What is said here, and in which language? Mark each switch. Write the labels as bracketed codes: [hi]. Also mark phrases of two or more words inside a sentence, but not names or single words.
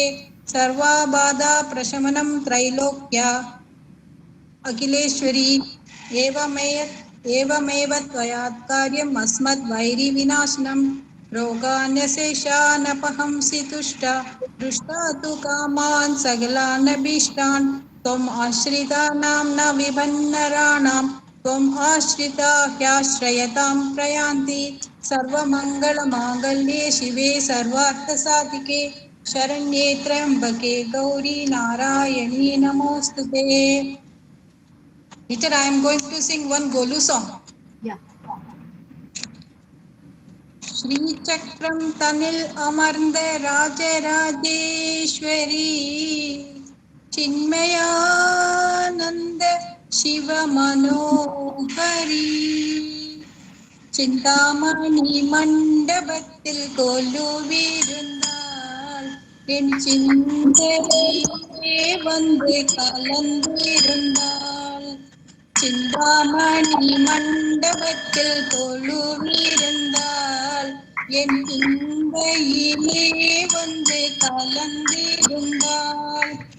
[sa] सर्वाबाधा प्रशमनं त्रैलोक्या अखिलेश्वरी एवमेव त्वया कार्यम् अस्मद्वैरिविनाशनं रोगान्यशेषानपहंसि तुष्टा दृष्टा तु कामान् सकलान् अभीष्टान् त्वम् आश्रितानां न विभन्नराणां त्वम् आश्रिता ह्याश्रयतां प्रयान्ति। सर्वमङ्गलमाङ्गल्ये शिवे सर्वार्थसाधिके शरण्ये त्र्यंबके गौरी नारायणी नमोस्तुते। [en] Teacher, I am going to sing one Golu song. Yeah. [ta] ஸ்ரீ சக்கரம் தனில் அமர்ந்த ராஜராஜேஸ்வரி சின்மயானந்த சிவ மனோகரி சிந்தாமணி மண்டபத்தில் கொலுவிருந்தாள் என் சிந்தையிலே வந்து கலந்திருந்தாள்। சிந்தாமணி மண்டபத்தில் கொலுவிருந்தாள் என் சிந்தையிலே வந்து கலந்திருந்தாள்।